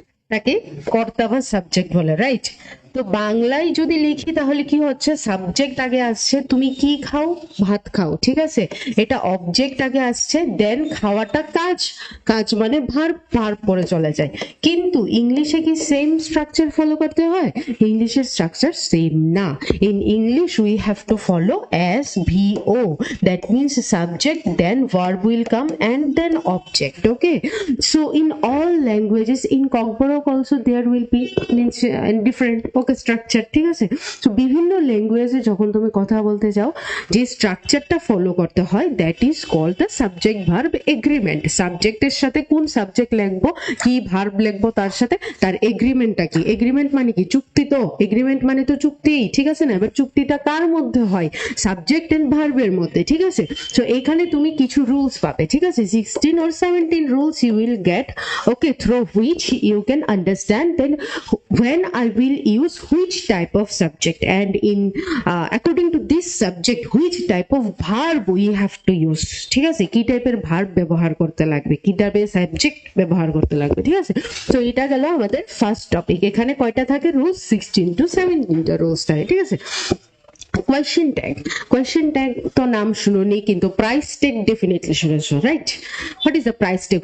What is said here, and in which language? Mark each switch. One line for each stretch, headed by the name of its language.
Bangla: তাকে কর্তা বা সাবজেক্ট বলে, রাইট? তো বাংলায় যদি লিখি তাহলে কি হচ্ছে, সাবজেক্ট আগে আসছে, তুমি কি খাও, ভাত খাও, ঠিক আছে, এটা অবজেক্ট আগে আসছে, দেন খাওয়াটা কাজ, কাজ মানে ভার্ব, ভার্ব পরে চলে যায়। কিন্তু ইংলিশে কি সেম স্ট্রাকচার ফলো করতে হয়? ইংলিশের স্ট্রাকচার সেম না।
English: In English we have to follow S VO, that means subject, then verb will come, and then object, okay? So in all languages, in Kokborok also there will be means different, okay, structure,
Bangla: ঠিক আছে? তো বিভিন্ন ল্যাঙ্গুয়েজে যখন তুমি কথা বলতে যাও, যে স্ট্রাকচারটা ফলো করতে হয়,
English: That is called the subject verb agreement.
Bangla: সাবজেক্টের সাথে কোন সাবজেক্ট লিখবো, কি ভার্ব লিখবো, তার সাথে তার এগ্রিমেন্টটা কি। এগ্রিমেন্ট মানে কি? চুক্তি। তো এগ্রিমেন্ট মানে তো চুক্তি, ঠিক আছে না? এবার চুক্তিটা কার মধ্যে হয়? সাবজেক্ট এন্ড ভার্বের মধ্যে, ঠিক আছে? তো এখানে তুমি কিছু রুলস পাবে, ঠিক আছে?
English: 16 or 17 rules you will get, okay, through which you can understand then when I will use which type of subject, and in according to this subject which type of verb we have to use,
Bangla: ঠিক আছে? কি টাইপের verb ব্যবহার করতে লাগবে, কি টাইপের subject ব্যবহার করতে লাগবে, ঠিক আছে? তো এটা গেল আমাদের ফার্স্ট টপিক। এখানে কয়টা থাকে রুলস? 16 to 17 টা রুলস থাকে, ঠিক আছে? কোয়েশ্চেন ট্যাগ, কোয়েশ্চেন ট্যাগ তো নাম শুনুনি, কিন্তু প্রাইস ট্যাগ ডেফিনেটলি শুনেছো, right?
English: What is the price tag?